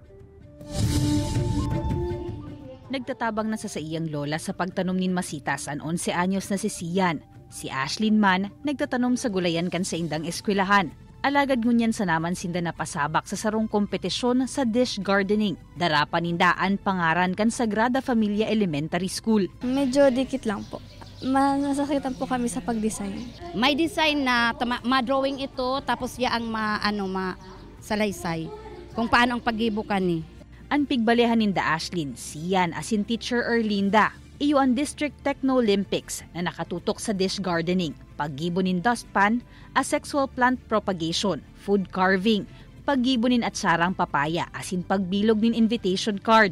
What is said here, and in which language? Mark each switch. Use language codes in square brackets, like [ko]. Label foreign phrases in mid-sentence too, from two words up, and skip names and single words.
[bik] Nagtatabang na sa iyang lola sa pagtanom nin masitas ang 11 anyos na si Sian. Si Ashlyn man, nagtatanom sa gulayan kan sa indang eskwelahan. Alagad ngunyan sa naman sinda napasabak sa sarong kompetisyon sa [en] dish gardening. [bik] Darapan nindaan pangaran kan Sagrada Familia Elementary School. Medyo dikit lang po. Nasakitan po kami sa pag-design. May design na ma-drawing ito tapos yaang salaysay kung paano ang pag-ibukan ni. Ang pigbalihan ninda Ashlyn, Sian asin teacher Erlinda. Iyo ang District Techno Olympics na nakatutok sa [en] dish gardening, [bik] paggibo nin dustpan, [en] asexual plant propagation, food carving, [bik] paggibo nin atsarang papaya asin pagbilog nin [en] invitation card.